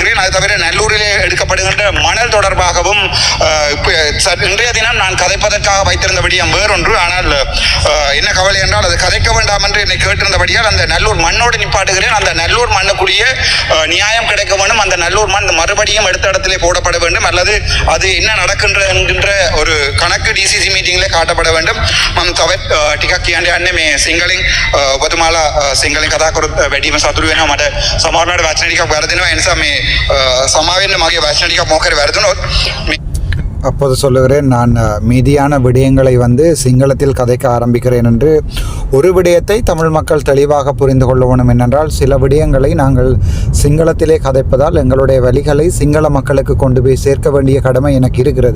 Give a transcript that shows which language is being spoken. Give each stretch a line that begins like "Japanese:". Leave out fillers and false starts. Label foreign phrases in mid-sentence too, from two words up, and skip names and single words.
Tamil: அது தவிர நல்லூரிலே எடுக்கப்படுகின்ற மணல் தொடர்பாகவும் இன்றைய தினம் நான் கதைப்பதற்காக வைத்திருந்த விடயம் வேறொன்று. ஆனால் என்ன கவலை என்றால் அது கதைக்க வேண்டாம் என்று என்னை கேட்டிருந்தபடியால் அந்த நல்லூர் மண்ணோடு நிப்பாட்டுகிறேன். அந்த நல்லூர் மண்ணுக்குரிய நியாயம் கிடைக்க வேண்டும். அந்த நல்லூர் மண் மறுபடியும் எடுத்த இடத்திலே போடப்பட வேண்டும், அல்லது அது என்ன நடக்கின்ற என்கின்ற ஒரு கணக்கு டிசிசி மீட்டிங்கிலே காட்டப்பட வேண்டும்.
Sinhala: තවත් ටිකක් කියන්න යන්නේ මේ සිංහලෙන් ඔබතුමාලා සිංහලෙන් කතා කරොත් වැඩිම සතුටු වෙනවා. මට සමහරවිට වචන ටිකක් වැරදෙනවා. ඒ නිසා මේ සමා වෙන්න මගේ වචන ටිකක් මොකක් හරි වැරදුනොත්
Tamil: அப்போது சொல்லுகிறேன், நான் மீதியான விடயங்களை சிங்களத்தில் கதைக்க ஆரம்பிக்கிறேன் என்று. ஒரு விடயத்தை தமிழ் மக்கள் தெளிவாக புரிந்து கொள்ள வேண்டும். என்னென்றால், சில விடயங்களை நாங்கள் சிங்களத்திலே கதைப்பதால் எங்களுடைய வழிகளை சிங்கள மக்களுக்கு கொண்டு போய் சேர்க்க வேண்டிய கடமை எனக்கு இருக்கிறது.